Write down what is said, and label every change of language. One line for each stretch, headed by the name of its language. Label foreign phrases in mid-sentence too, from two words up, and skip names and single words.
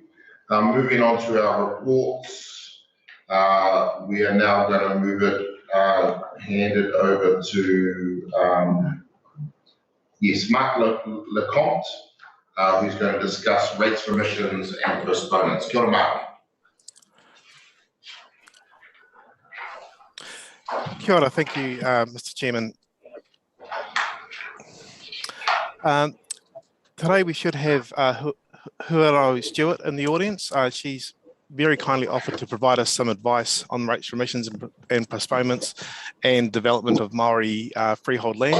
English: Moving on to our reports. We are now going to move it, hand it over to, yes, Mark Lecomte, who's going to discuss rates, remissions and postponements.
Māori: Kia ora, Mark. Kia ora,
English: thank you, Mr. Chairman. Today we should have Huarau Stewart in the audience. She's very kindly offered to provide us some advice on rates, remissions and postponements and development of Maori freehold land.